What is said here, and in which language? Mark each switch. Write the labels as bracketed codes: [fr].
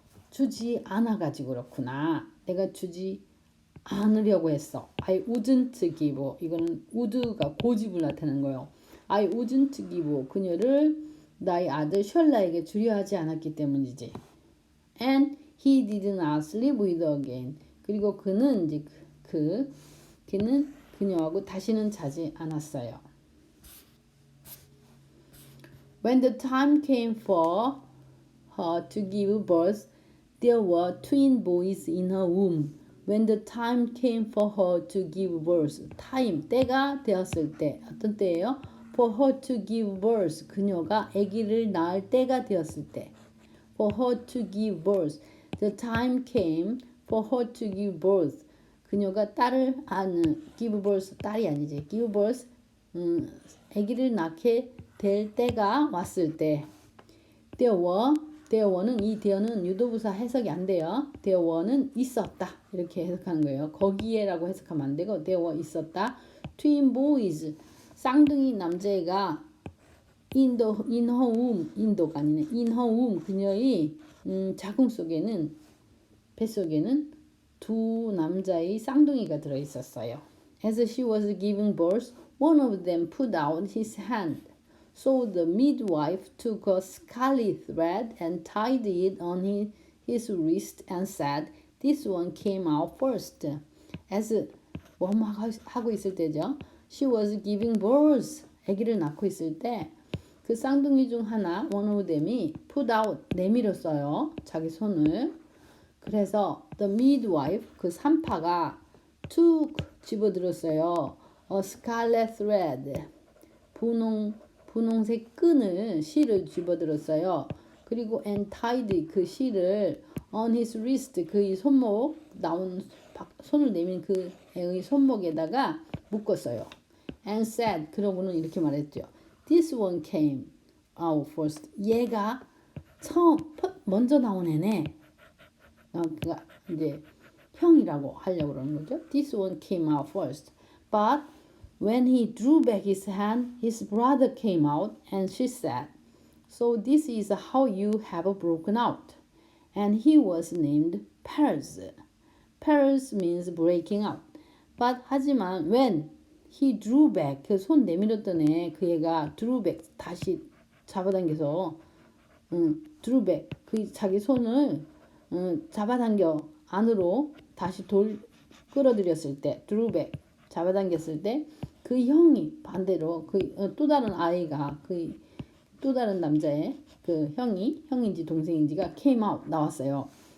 [ko] 주지 않아가지고 그렇구나. 내가 주지 않으려고 했어. [en] I wouldn't give. [ko] 이거는 would가 고집을 나타내는 거예요. [en] I wouldn't give. [ko] 그녀를 나의 아들 셜라에게 주려 하지 않았기 때문이지. [en] And he did not sleep with her again. [ko] 그리고 그는 이제 걔는 그녀하고 다시는 자지 않았어요. [en] When the time came for her to give birth, there were twin boys in her womb. When the time came for her to give birth, [ko] 때가 되었을 때, 어떤 때예요? [en] For her to give birth, [ko] 그녀가 아기를 낳을 때가 되었을 때. [en] For her to give birth, the time came for her to give birth. [ko] 그녀가 [en] give birth, [ko] 딸이 아니지. give birth, 아기를 낳게 될 때가 왔을 때 there were는 이 there는 유도부사 해석이 안 돼요. there were는 있었다 이렇게 해석하는 거예요. 거기에라고 해석하면 안 되고 there were 있었다. [en] twin boys [ko] 쌍둥이 남자애가 [en] in her womb [ko] 인도가 아니네. in her womb 그녀의 자궁 속에는 뱃속에는 두 남자의 쌍둥이가 들어있었어요. [en] As she was giving birth, one of them put out his hand. So the midwife took a scarlet thread and tied it on his wrist and said, "This one came out first." [ko] As 뭐뭐 하고 있을 때죠. [en] She was giving birth. [ko] 아기를 낳고 있을 때 그 쌍둥이 중 하나, one of them이 [en] put out, [ko] 내밀었어요. 자기 손을. 그래서 [en] the midwife, [ko] 그 산파가 [en] took, [ko] 집어들었어요. [en] A scarlet thread, [ko] 분홍색 끈을, 실을 집어들었어요. 그리고 [en] and tied, [ko] 그 실을 [en] on his wrist, [ko] 그의 손목, 손을 내민 그 애의 손목에다가 묶었어요. [en] And said, [ko] 그러고는 이렇게 말했죠. [en] This one came out first. [ko] 얘가 먼저 나온 애네. 그가 이제 형이라고 하려고 그러는 거죠. [en] This one came out first. But when he drew back his hand, his brother came out, and she said, "So this is how you have broken out." And he was named Perez. Perez means breaking out. [ko] But 하지만 [en] when he drew back, [ko] 그 손 내밀었던 애, 그 애가 [en] drew back, [ko] 다시 잡아당겨서 drew back, 그 자기 손을 잡아당겨 안으로 다시 끌어들였을 때, drew back, 잡아당겼을 때 그 형이 반대로 그 또 다른 아이가 그 또 다른 남자의 그 형인지 동생인지가 [en] came out, [ko] 나왔어요.